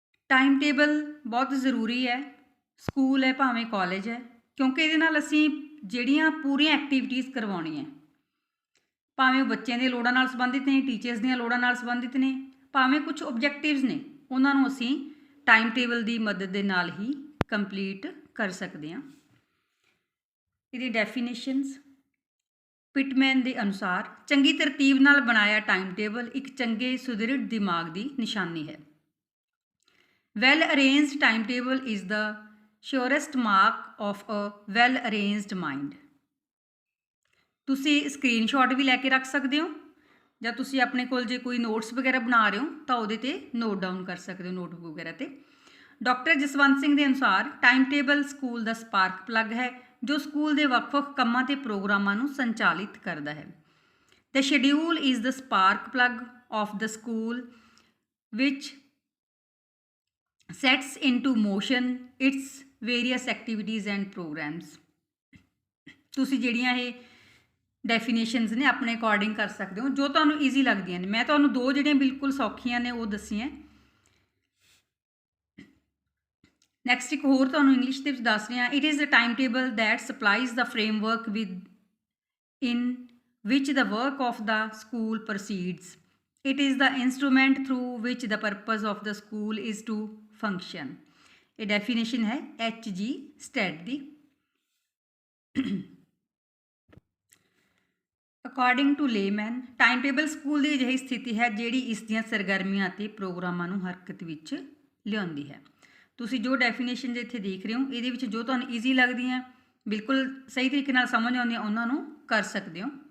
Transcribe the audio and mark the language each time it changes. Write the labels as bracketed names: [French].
[Punjabi] Time table ਬਹੁਤ ਜ਼ਰੂਰੀ ਹੈ, ਸਕੂਲ ਹੈ ਭਾਵੇਂ ਕਾਲਜ ਹੈ, ਕਿਉਂਕਿ ਇਹਦੇ ਨਾਲ ਅਸੀਂ ਜਿਹੜੀਆਂ ਪੂਰੀਆਂ ਐਕਟੀਵਿਟੀਜ਼ ਕਰਵਾਉਣੀਆਂ, ਭਾਵੇਂ ਉਹ ਬੱਚਿਆਂ ਦੀਆਂ ਲੋੜਾਂ ਨਾਲ ਸੰਬੰਧਿਤ ਨੇ, ਟੀਚਰਸ ਦੀਆਂ ਲੋੜਾਂ ਨਾਲ ਸੰਬੰਧਿਤ ਨੇ, ਭਾਵੇਂ ਕੁਝ ਓਬਜੈਕਟਿਵਸ ਨੇ, ਉਹਨਾਂ ਨੂੰ ਅਸੀਂ ਟਾਈਮ ਟੇਬਲ ਦੀ ਮਦਦ ਦੇ ਨਾਲ ਹੀ ਕੰਪਲੀਟ ਕਰ ਸਕਦੇ ਹਾਂ। ਇਹਦੀ ਡੈਫੀਨੇਸ਼ਨਸ, ਪਿਟਮੈਨ ਦੇ ਅਨੁਸਾਰ ਚੰਗੀ ਤਰਤੀਬ ਨਾਲ ਬਣਾਇਆ ਟਾਈਮ ਟੇਬਲ ਇੱਕ ਚੰਗੇ ਸੁਦ੍ਰਿੜ ਦਿਮਾਗ ਦੀ ਨਿਸ਼ਾਨੀ ਹੈ। [English] Well arranged timetable is the surest mark of a well arranged mind। [Punjabi] ਤੁਸੀਂ ਸਕਰੀਨਸ਼ਾਟ ਵੀ ਲੈ ਕੇ ਰੱਖ ਸਕਦੇ ਹੋ, ਜਾਂ ਤੁਸੀਂ ਆਪਣੇ ਕੋਲ ਜੇ ਕੋਈ ਨੋਟਸ ਵਗੈਰਾ ਬਣਾ ਰਹੇ ਹੋ ਤਾਂ ਉਹਦੇ ਤੇ ਨੋਟ ਡਾਊਨ ਕਰ ਸਕਦੇ ਹੋ ਨੋਟਬੁੱਕ ਵਗੈਰਾ ਤੇ। ਡਾਕਟਰ ਜਸਵੰਤ ਸਿੰਘ ਦੇ ਅਨੁਸਾਰ ਟਾਈਮ ਟੇਬਲ ਸਕੂਲ ਦਾ ਸਪਾਰਕ ਪਲੱਗ ਹੈ ਜੋ ਸਕੂਲ ਦੇ ਵੱਖ-ਵੱਖ ਕੰਮਾਂ ਤੇ ਪ੍ਰੋਗਰਾਮਾਂ ਨੂੰ ਸੰਚਾਲਿਤ ਕਰਦਾ ਹੈ। [English] The schedule is the spark plug of the school which sets into motion its various activities and programs। [Punjabi] ਤੁਸੀਂ ਜਿਹੜੀਆਂ ਇਹ ਡੈਫੀਨੇਸ਼ਨਸ ਨੇ ਆਪਣੇ ਅਕੋਰਡਿੰਗ ਕਰ ਸਕਦੇ ਹੋ, ਜੋ ਤੁਹਾਨੂੰ ਈਜ਼ੀ ਲੱਗਦੀਆਂ ਨੇ। ਮੈਂ ਤੁਹਾਨੂੰ ਦੋ ਜਿਹੜੀਆਂ ਬਿਲਕੁਲ ਸੌਖੀਆਂ ਨੇ ਉਹ ਦੱਸੀਆਂ। ਨੈਕਸਟ ਇੱਕ ਹੋਰ ਤੁਹਾਨੂੰ ਇੰਗਲਿਸ਼ ਦੇ ਵਿੱਚ ਦੱਸ ਰਹੀ ਹਾਂ। [English] It is a time table that supplies the framework within which the work of the school proceeds. It is the instrument through which the purpose of the school is to function। [Punjabi] ਇਹ definition ਹੈ H.G. Stead ਦੀ। According to layman time table school ਦੀ ਅਜਿਹੀ ਸਥਿਤੀ ਹੈ ਜਿਹੜੀ ਇਸ ਦੀਆਂ ਸਰਗਰਮੀਆਂ ਅਤੇ ਪ੍ਰੋਗਰਾਮਾਂ ਨੂੰ ਹਰਕਤ ਵਿੱਚ ਲਿਆਉਂਦੀ ਹੈ। ਤੁਸੀਂ ਜੋ ਡੈਫੀਨੇਸ਼ਨ ਇੱਥੇ ਦੇਖ ਰਹੇ ਹੋ, ਇਹਦੇ ਵਿੱਚ ਜੋ ਤੁਹਾਨੂੰ ਈਜ਼ੀ ਲੱਗਦੀਆਂ, ਬਿਲਕੁਲ ਸਹੀ ਤਰੀਕੇ ਨਾਲ ਸਮਝ ਆਉਂਦੀਆਂ, ਉਹਨਾਂ ਨੂੰ ਕਰ ਸਕਦੇ ਹੋ।